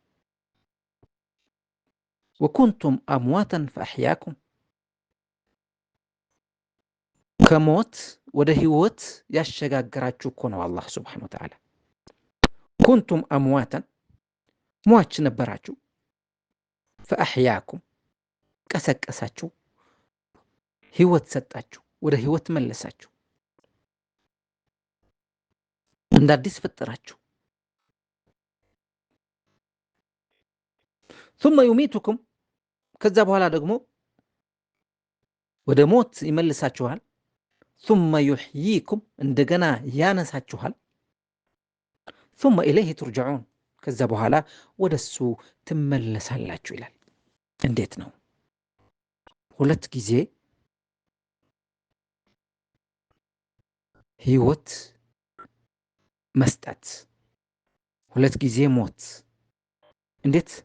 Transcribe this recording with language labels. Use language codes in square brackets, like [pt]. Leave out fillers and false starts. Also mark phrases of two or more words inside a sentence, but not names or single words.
[ar] وكنتم أمواتا فأحياكم፣ [am] ከሞት ወደ ህይወት ያሸጋገራችሁ እኮ ነው አላህ [ar] سبحانه وتعالى። كنتم أمواتا [am] ሟች ነበራችሁ፣ ፈአሕያኩም ቀሰቀሳችሁ፣ ህይወት ሰጣችሁ፣ ወደ ህይወት መለሳችሁ፣ እንደ አዲስ ፈጠራችሁ። [ar] ثم يميتكم [am] ከዛ በኋላ ደግሞ ወደ ሞት ይመልሳችኋል። [ar] ثم يحييكم [am] እንደገና ያነሳችኋል። [ar] ثم إليه ترجعون [am] ከዛ በኋላ ወደሱ ትመለሳላችሁ ይላል። እንዴት ነው? ሁለት ጊዜ ህይወት መስጠት፣ ሁለት ጊዜ ሞት። እንዴት?